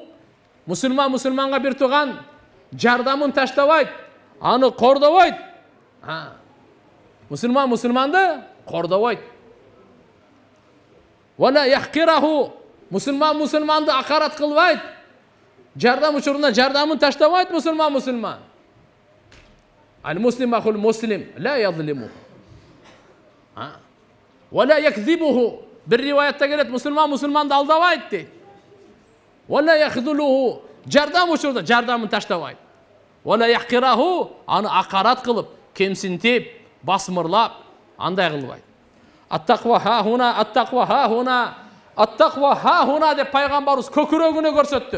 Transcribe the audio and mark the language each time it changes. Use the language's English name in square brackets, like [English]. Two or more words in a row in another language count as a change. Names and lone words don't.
[Kyrgyz] Мусулманга бир тууган жардамын таштабайт, аны кордобойт. Мусулманды кордобойт. [Arabic] ولا يحقره. [Kyrgyz] Мусулманды акарат кылбайт. Жардам учурунда жардамын таштабайт мусулман. [Arabic] المسلم أخو المسلم لا يظلم. ولا يكذبه. [Kyrgyz] Бир риваятта келет, мусулманды алдабайт дейт. [Arabic] ولا يخذله. [Kyrgyz] Жардам учурунда жардамын таштабайт. [Arabic] ولا يحقره. [Kyrgyz] Аны акарат кылып, кемсинтип, басмырлап, андай кылбайт. [Arabic] التقوى ها هنا [Kyrgyz] деп пайгамбарыбыз көкүрөгүнө көрсөттү.